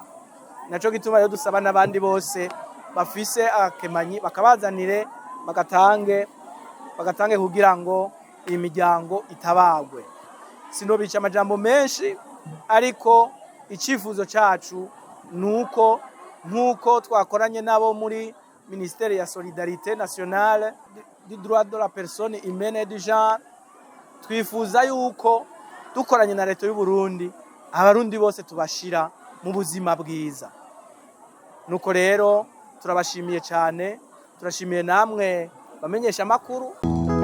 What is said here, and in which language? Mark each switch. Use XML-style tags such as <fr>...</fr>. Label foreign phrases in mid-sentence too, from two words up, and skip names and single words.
<rn>Naco gituma rero dusaba n'abandi bose bafise akemanyi bakabazanire bagatange kugira ngo iyi miryango itabagwe. Sinobica amajambo menshi, ariko icifuzo cacu nuko nkuko twakoranye nabo muri Ministère ya Solidarité Nationale du droit de la personne humaine et du genre, twifuza yuko dukoranye na leta y'u Burundi abarundi bose tubashira mu buzima bwiza. Nuko rero turabashimiye cyane, turashimiye namwe bamenyesha makuru.</rn>